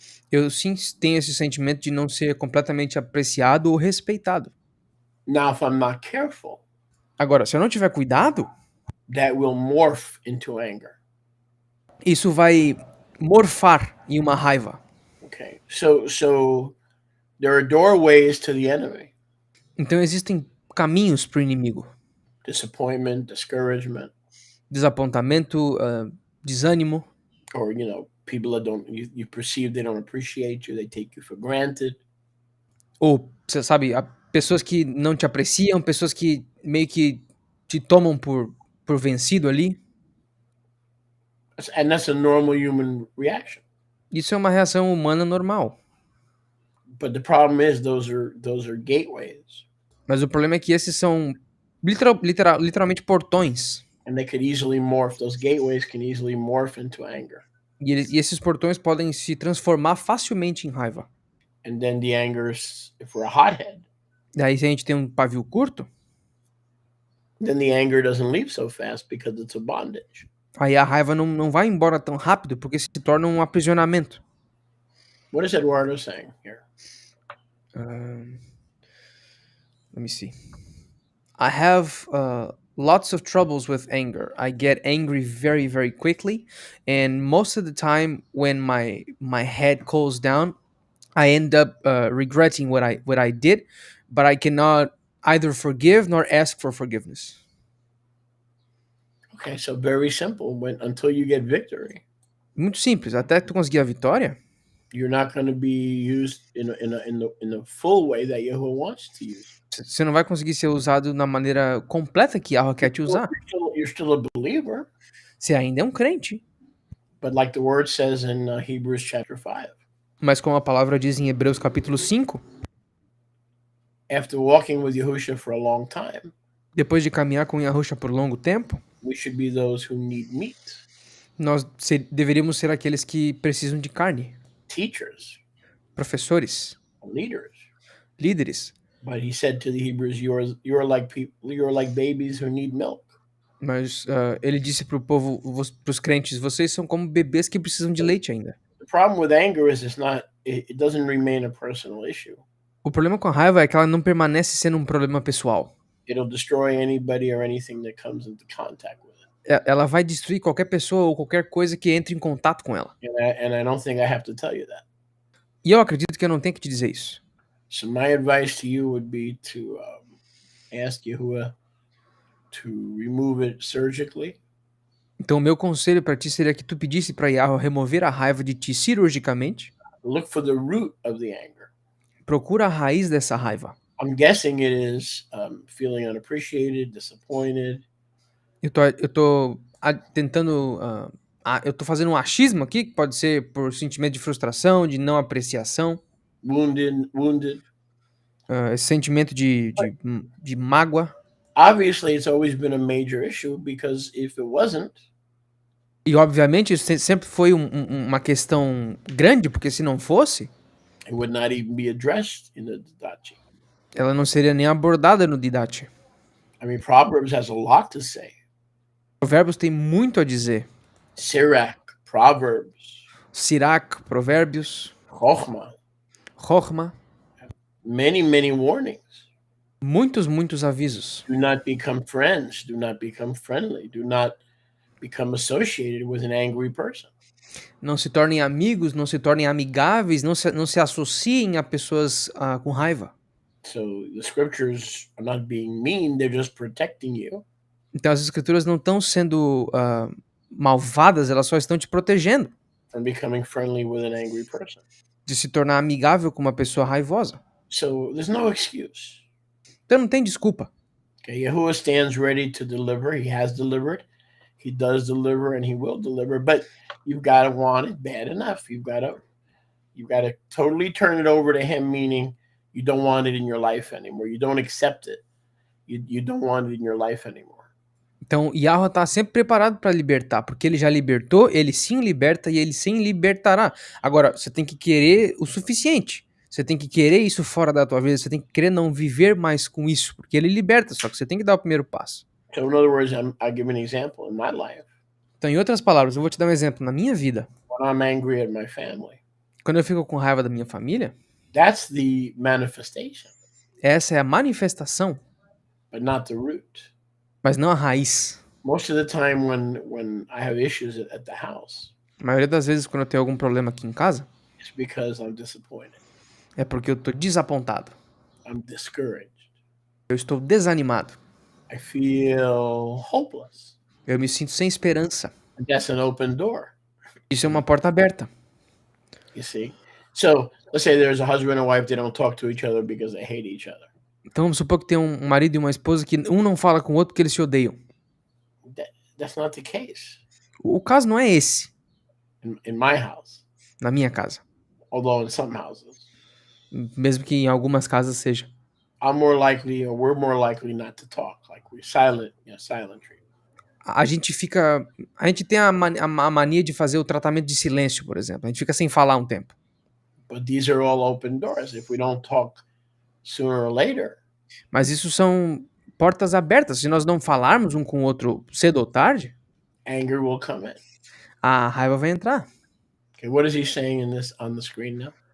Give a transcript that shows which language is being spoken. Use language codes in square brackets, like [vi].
[pt] Eu sim tenho esse sentimento de não ser completamente apreciado ou respeitado. [en] Now, if I'm not careful, [pt] agora, se eu não tiver cuidado, [en] that will morph into anger. [pt] Isso vai morfar em uma raiva. [en] Okay. So there are doorways to the enemy. [pt] Então existem caminhos para o inimigo. [en] Disappointment, discouragement. [pt] Desapontamento, desânimo. [en] Or, people that you perceive they don't appreciate you, they take you for granted. [pt] Ou, você sabe, pessoas que não te apreciam, pessoas que meio que te tomam por vencido ali. [en] And that's a normal human reaction. [pt] Isso é uma reação humana normal. [en] But the problem is those are gateways. [pt] Mas o problema é que esses são literalmente portões. [en] And they could easily morph. Those gateways can easily morph into anger. [pt] E esses portões podem se transformar facilmente em raiva. [en] And then the anger, if we're a hothead. [pt] Daí se a gente tem um pavio curto, [en] then the anger doesn't leave so fast because it's a bondage. [pt] Aí a raiva não vai embora tão rápido porque se torna um aprisionamento. [en] What is Eduardo saying here? Let me see. I have lots of troubles with anger. I get angry very, very quickly, and most of the time when my head cools down, I end up regretting what I did, but I cannot either forgive nor ask for forgiveness. Okay, so very simple. Until you get victory. [pt] Muito simples. Até tu conseguir a vitória, [en] you're not going to be used in the full way that Yahweh wants to use. [pt] Você não vai conseguir ser usado na maneira completa que Yahweh quer te usar. [en] You're still a believer. [pt] Você ainda é um crente. [en] But like the word says in Hebrews chapter 5, [pt] Mas como a palavra diz em Hebreus capítulo 5, [en] after walking with Yahushua for a long time, [pt] depois de caminhar com Yahusha por longo tempo, [en] we should be those who need meat, [pt] nós deveríamos ser aqueles que precisam de carne, [en] teachers, [pt] professores, [en] leaders. [pt] líderes. [en] But he said to the Hebrews, you're like babies who need milk. [pt] Mas ele disse para o povo, para os crentes, vocês são como bebês que precisam de leite ainda. [en] The problem with anger is it doesn't remain a personal issue. [pt] O problema com a raiva é que ela não permanece sendo um problema pessoal. [en] It'll destroy anybody or anything that comes into contact with it. [pt] Ela vai destruir qualquer pessoa ou qualquer coisa que entre em contato com ela. [en] And I don't think I have to tell you that. [pt] E eu acredito que eu não tenho que te dizer isso. [en] So my advice to you would be to ask Yahuwah to remove it surgically. [pt] Então o meu conselho para ti seria que tu pedisse para Yahweh remover a raiva de ti cirurgicamente. [en] Look for the root of the anger. [pt] Procura a raiz dessa raiva. [en] I'm guessing it is feeling unappreciated, disappointed. [pt] Eu tô tentando... eu tô fazendo um achismo aqui, que pode ser por sentimento de frustração, de não apreciação. [en] Wounded. [pt] Esse sentimento de mágoa. [en] Obviously, it's always been a major issue because if it wasn't, [pt] E obviamente isso sempre foi uma questão grande, porque se não fosse, [en] it would not even be addressed in the Didache. [pt] ela não seria nem abordada no Didache. [en] I mean, Proverbs has a lot to say. [pt] Provérbios tem muito a dizer. [en] Sirach, Proverbs, [pt] Sirach, Provérbios, [en] Chochmah, [pt] Chochmah, [en] many warnings. [pt] muitos avisos. [en] Do not become friends. Do not become friendly. Do not become associated with an angry person. [pt] Não se tornem amigos, não se tornem amigáveis, não se associem a pessoas com raiva. [en] So the scriptures are not being mean, they're just protecting you. [pt] Então as escrituras não estão sendo malvadas, elas só estão te protegendo [en] from becoming friendly with an angry person. [pt] de se tornar amigável com uma pessoa raivosa. [en] So there's no excuse. [pt] Então não tem desculpa. [en] Okay, Yahuwah stands ready to deliver. He has delivered. He does deliver and he will deliver, but you've got to want it bad enough. You've got to totally turn it over to him, meaning you don't want it in your life anymore. You don't accept it. You don't want it in your life anymore. [pt] Então, Yahweh está sempre preparado para libertar, porque ele já libertou, ele sim liberta e ele sim libertará. Agora, você tem que querer o suficiente. Você tem que querer isso fora da tua vida, você tem que querer não viver mais com isso, porque ele liberta, só que você tem que dar o primeiro passo. [en] So in other words, I'll give an example in my life. [pt] Então, em outras palavras, eu vou te dar um exemplo. Na minha vida, [en] When I'm angry at my family, [pt] quando eu fico com raiva da minha família, [en] that's the manifestation, [pt] essa é a manifestação, [en] but not the root. [pt] mas não a raiz. [en] Most of the time when I have issues at the house, [pt] A maioria das vezes, quando eu tenho algum problema aqui em casa, [en] it's because I'm disappointed. [pt] é porque eu tô desapontado. [en] I'm discouraged. [pt] Eu estou desanimado. [en] I feel hopeless. [pt] Eu me sinto sem esperança. [en] That's an open door, [pt] Isso é uma porta aberta. [en] you see? So let's say there's a husband and wife, they don't talk to each other because they hate each other. [pt] Então vamos supor que tem um marido e uma esposa que um não fala com o outro porque eles se odeiam. [en] That's not the case [pt] O caso não é esse, [en] in my house, [pt] na minha casa. [en] although in some houses. [pt] Mesmo que em algumas casas seja. [en] I'm more likely, or we're more likely not to talk. Like we're silent, silent treatment. [pt] A gente tem a mania de fazer o tratamento de silêncio, por exemplo. A gente fica sem falar um tempo. [en] But these are all open doors. If we don't talk sooner or later, [pt] Mas isso são portas abertas. Se nós não falarmos um com o outro cedo ou tarde, [en] anger will come in. [pt] a raiva vai entrar. [en] Okay, what is he saying in this on the screen now?